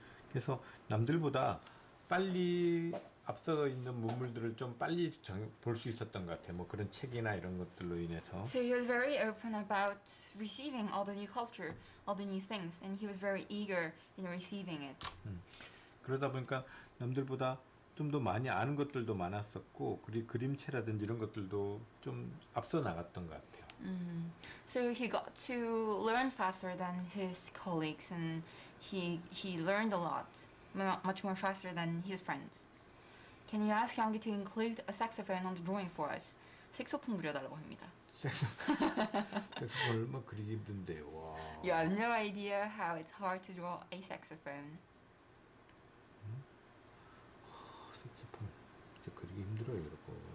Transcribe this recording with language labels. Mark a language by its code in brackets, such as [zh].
[ko] 그래서 남들보다 빨리 앞서 있는 문물들을 좀 빨리 볼 수 있었던 것 같아요. 뭐 그런 책이나 이런 것들로 인해서. [en] So he was very open about receiving all the new culture, all the new things, and he was very eager in receiving it. [ko] 그러다 보니까 남들보다 좀 더 많이 아는 것들도 많았었고 그림체라든지 이런 것들도 좀 앞서 나갔던 것 같아요. [en] So he got to learn faster than his colleagues, and he learned a lot, much more faster than his friends. Can you ask Youngie to include a saxophone on the drawing for us? [ko] 색소폰 그려달라고 합니다. 색소폰 얼마 그리기 힘든데 와. [en] You have no idea how it's hard to draw a saxophone. [ko] 색소폰 진짜 그리기 힘들어요, 여러분.